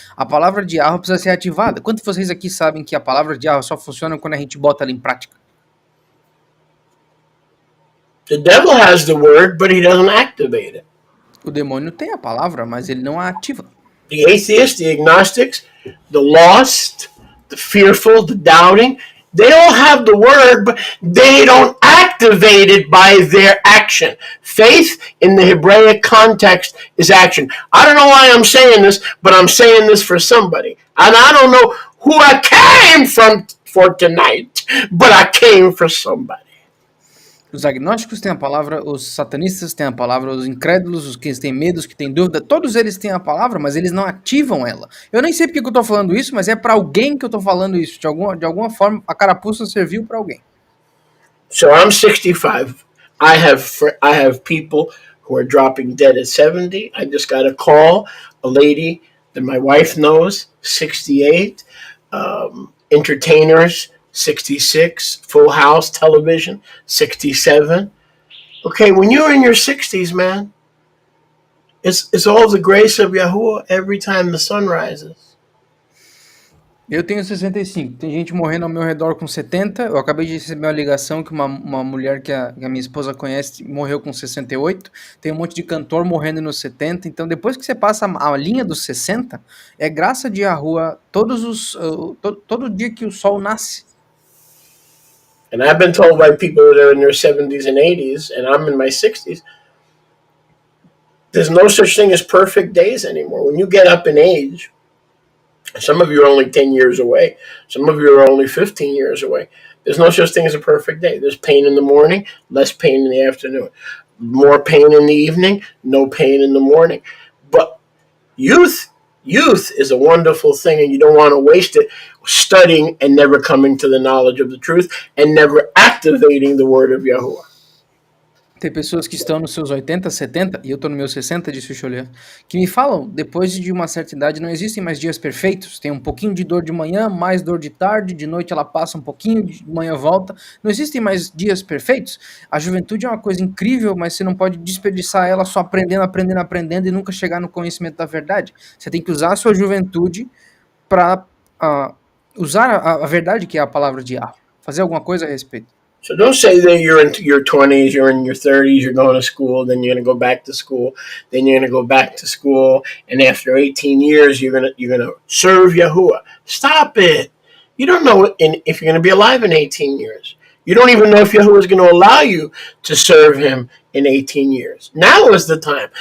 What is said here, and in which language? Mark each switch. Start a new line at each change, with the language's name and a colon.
Portuguese: A palavra de Yahweh precisa ser ativada. Quantos de vocês aqui sabem que a palavra de Yahweh só funciona quando a gente bota ela em prática?
English: The devil has the word, but he doesn't activate it.
Portuguese: O demônio tem a palavra, mas ele não a ativa.
English: The atheists, the agnostics, the lost, the fearful, the doubting, they all have the word, but they don't activate it by their action. Faith in the Hebraic context is action. I don't know why I'm saying this, but I'm saying this for somebody. And I don't know who I came for tonight, but I came for somebody.
Portuguese: Os agnósticos têm a palavra, os satanistas têm a palavra, os incrédulos, os que têm medo, os que têm dúvida, todos eles têm a palavra, mas eles não ativam ela. Eu nem sei porque eu estou falando isso, mas é para alguém que eu estou falando isso. De alguma forma, a carapuça serviu para alguém.
English: So I'm 65. I have people who are dropping dead at 70. I just got a call, a lady that my wife knows, 68. Entertainers, 66, Full House television, 67. Okay, when you're in your 60s, man, it's all the grace of Yahuwah every time the sun rises.
Portuguese: Eu tenho 65, tem gente morrendo ao meu redor com 70, eu acabei de receber uma ligação que uma mulher que a minha esposa conhece morreu com 68, tem um monte de cantor morrendo nos 70, então depois que você passa a linha dos 60, é graça de Yahuwah todo dia que o sol nasce.
English: And I've been told by people that are in their 70s and 80s, and I'm in my 60s, there's no such thing as perfect days anymore. When you get up in age, some of you are only 10 years away. Some of you are only 15 years away. There's no such thing as a perfect day. There's pain in the morning, less pain in the afternoon. More pain in the evening, no pain in the morning. But youth is a wonderful thing, and you don't want to waste it studying and never coming to the knowledge of the truth and never activating the word of Yahuwah.
Portuguese: Tem pessoas que estão nos seus 80, 70, e eu tô no meu 60, disse o Cholê, que me falam, depois de uma certa idade não existem mais dias perfeitos, tem um pouquinho de dor de manhã, mais dor de tarde, de noite ela passa um pouquinho, de manhã volta, não existem mais dias perfeitos. A juventude é uma coisa incrível, mas você não pode desperdiçar ela só aprendendo e nunca chegar no conhecimento da verdade. Você tem que usar a sua juventude para usar a verdade, que é a palavra de Yahweh, fazer alguma coisa a respeito.
English: So don't say that you're in your 20s, you're in your 30s, you're going to school, then you're going to go back to school, then you're going to go back to school, and after 18 years you're going to serve Yahuwah. Stop it. You don't know if you're going to be alive in 18 years. You don't even know if Yahuwah is going to allow you to serve him in 18 years. Now is the time.